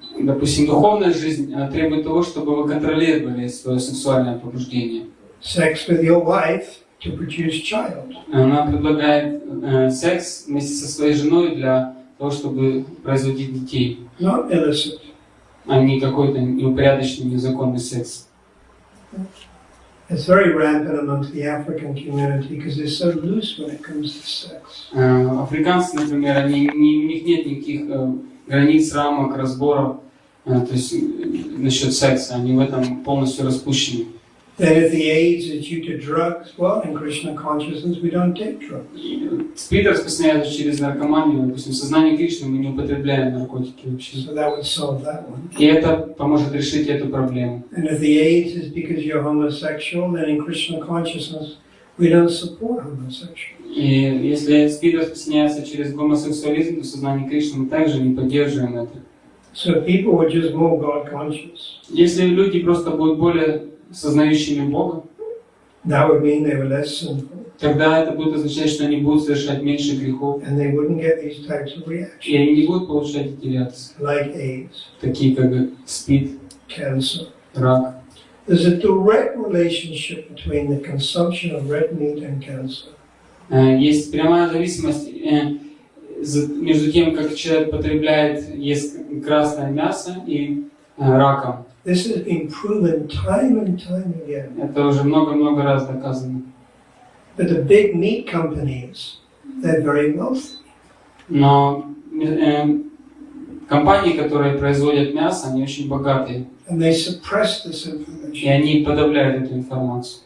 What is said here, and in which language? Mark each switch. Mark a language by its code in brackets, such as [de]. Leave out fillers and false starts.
[ru] Допустим, духовная жизнь требует того, чтобы вы контролировали свое сексуальное побуждение. [en] Sex with your wife to produce child. [ru] Она предлагает секс вместе со своей женой для того, чтобы производить детей, [en] Not illicit. [ru] а не какой-то неупорядоченный, незаконный секс. [en] It's very rampant amongst the African community because they're so loose when it comes to sex. [ru] Африканцы, например, у них нет никаких границ, рамок, разборов, то есть насчет секса, они в этом полностью распущены. [en] Then if the AIDS is due to drugs, well, in Krishna consciousness we don't take drugs. [ru] СПИД распространяется через наркоманию, допустим, в сознании Кришны мы не употребляем наркотики вообще. [en] So that would solve that one. [ru] И это поможет решить эту проблему. [en] And if the AIDS is because you're homosexual, then in Krishna consciousness we don't support homosexual. [ru] И если СПИД распространяется через гомосексуализм, то в сознании Кришны мы также не поддерживаем это. [en] So people were just more God conscious. [ru] Если люди просто будут более сознающими Бога, [en] That would mean they were less sinful, [ru] тогда это будет означать, что они будут совершать меньше грехов, [en] and they wouldn't get these types of [ru] и [en] reactions, [ru] они не будут получать эти реакции, [en] like AIDS, [ru] такие как СПИД, [en] cancer. [ru] рак. [en] There's a direct relationship between the consumption of red meat and cancer. [ru] Есть прямая зависимость между тем, как человек потребляет, ест красное мясо и раком. [en] This has been proven time and time again. [ru] Это уже много-много раз доказано. [en] But the big meat companies, they're very wealthy. [ru] Но компании, которые производят мясо, они очень богатые. [en] And they suppress this [ru] И [en] information. [ru] они подавляют эту информацию.